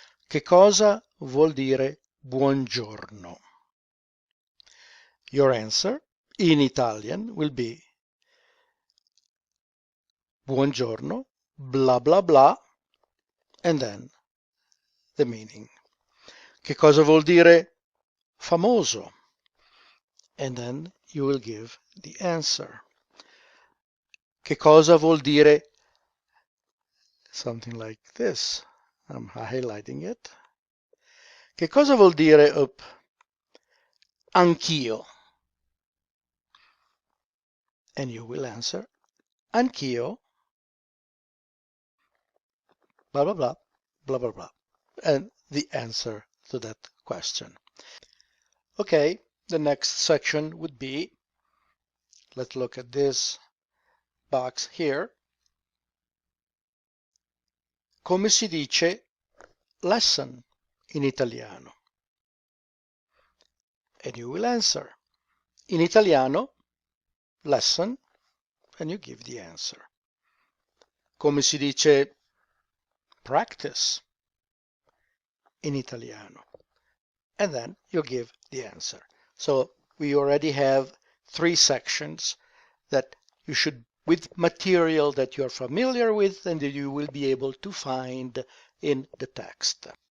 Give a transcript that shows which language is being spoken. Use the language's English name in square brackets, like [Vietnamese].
[Italian] Che cosa vuol dire buongiorno? [English] Your answer in Italian will be buongiorno, blah blah blah, and then the meaning. [Italian] Che cosa vuol dire famoso? [English] And then you will give the answer. [Italian] Che cosa vuol dire [English] something like this? I'm highlighting it. [Italian] Che cosa vuol dire anch'io? [English] And you will answer anch'io, blah blah blah, blah blah blah, and the answer to that question. Okay, the next section would be, let's look at this box here. [Italian] Come si dice lesson in italiano? [English] And you will answer [Italian] in italiano, [English] lesson, and you give the answer. [Italian] Come si dice practice in italiano? [English] And then you give the answer. So we already have 3 sections that you should, with material that you're familiar with and that you will be able to find in the text.